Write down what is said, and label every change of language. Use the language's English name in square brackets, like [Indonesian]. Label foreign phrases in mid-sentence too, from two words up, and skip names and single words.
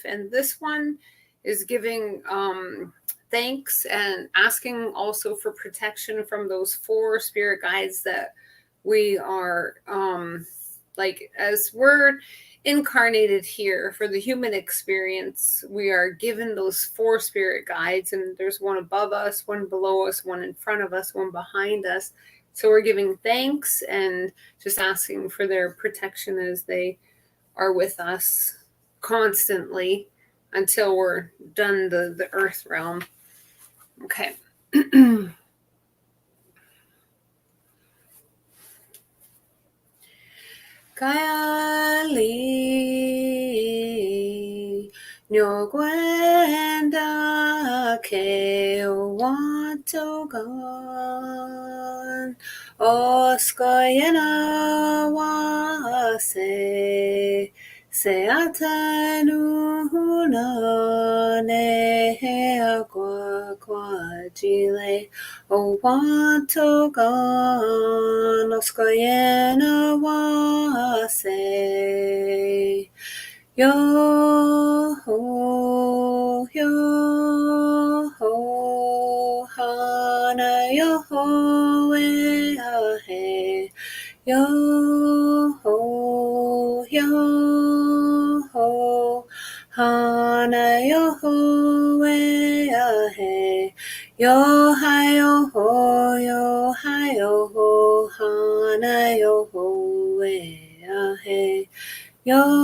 [English] And this one is giving thanks and asking also for protection from those 4 spirit guides that we are like, as we're incarnated here for the human experience, we are given those 4 spirit guides, and there's one above us, one below us, one in front of us, one behind us. So we're giving thanks and just asking for their protection as they are with us constantly until we're done the earth realm. Okay. Kayali Nyogwenda ke watogan Oskoyena wase se atanu ne agua quajile o watogan Oskoyena wase yo ho hana yo ho ahe yo ho hana yo ho ahe yo hi yo ho hana yo ho ahe yo